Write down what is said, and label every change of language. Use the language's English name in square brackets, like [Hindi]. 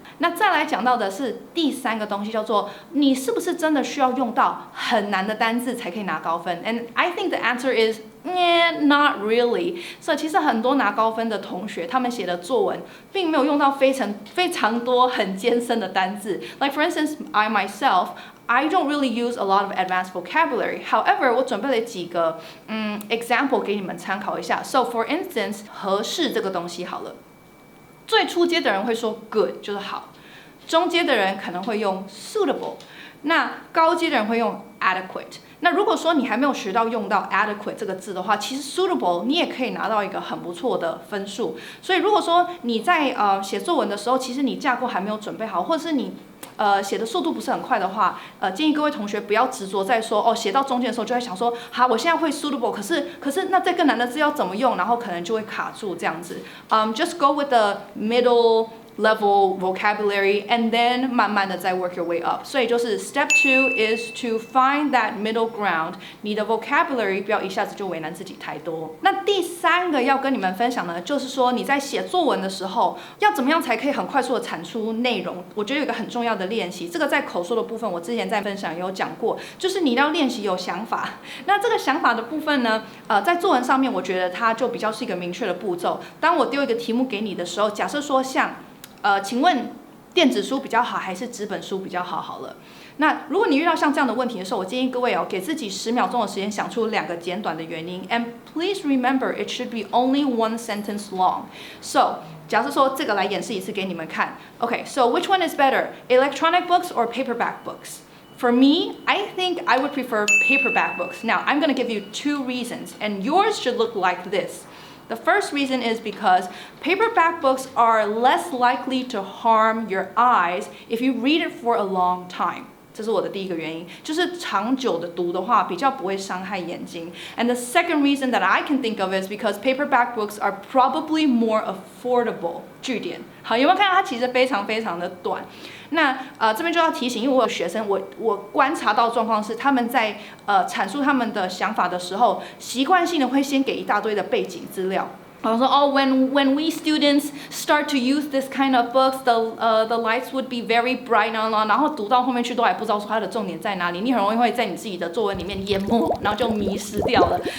[Chinese] 那再来讲到的是第三个东西，叫做你是不是真的需要用到很难的单字才可以拿高分 ？ [English] And I think the answer is.not really. [Chinese] 所以其实很多拿高分的同学，他们写的作文并没有用到非常多很艰深的单字。 [English] Like for instance, I myself, I don't really use a lot of advanced vocabulary. However, [Chinese] 我准备了几个example 给你们参考一下。 [English] So for instance, [Chinese] 合适这个东西好了，最初阶的人会说 good 就是好，中阶的人可能会用 suitable， 那高阶的人会用 adequate。那如果说你还没有学到用到 adequate 这个字的话，其实 suitable 你也可以拿到一个很不错的分数。所以如果说你在写作文的时候，其实你架构还没有准备好，或者是你写的速度不是很快的话，建议各位同学不要执着在说写到中间的时候就会想说，好，我现在会 suitable， 可是那这更难的字要怎么用，然后可能就会卡住这样子。 [English] Just go with the middle.level vocabulary and then [Chinese] 慢慢的再 [English] work your way up。 [Chinese] 所以就是 [English] step 2 is to find that middle ground。 [Chinese] 你的 vocabulary 不要一下子就为难自己太多。那第三个要跟你们分享呢，就是说你在写作文的时候，要怎么样才可以很快速的产出内容？我觉得有一个很重要的练习，这个在口说的部分，我之前在分享也有讲过，就是你要练习有想法。那这个想法的部分呢，在作文上面，我觉得它就比较是一个明确的步骤。当我丢一个题目给你的时候，假设说像请问电子书比较好还是纸本书比较好？好了，那如果你遇到像这样的问题的时候，我建议各位给自己10秒钟的时间想出2个简短的原因。 [English] And please remember, it should be only 1 sentence long. So, [Chinese] 假设说这个来演示一次给你们看。 [English] Okay, so which one is better, electronic books or paperback books? For me, I think I would prefer paperback books. Now, I'm going to give you 2 reasons, and yours should look like this.The first reason is because paperback books are less likely to harm your eyes if you read it for a long time. [Chinese] 这是我的第一个原因，就是长久的读的话，比较不会伤害眼睛。 [English] And the second reason that I can think of is because paperback books are probably more affordable. [Chinese] 句点，好，有没有看到它其实非常的短？那这边就要提醒，因为我有学生，我观察到的状况是，他们在阐述他们的想法的时候，习惯性的会先给一大堆的背景资料。然后说 [English] when we students start to use this kind of books, the lights would be very bright [Chinese] 然后读到后面去都还不知道说它的重点在哪里，你很容易会在你自己的作文里面淹没，然后就迷失掉了。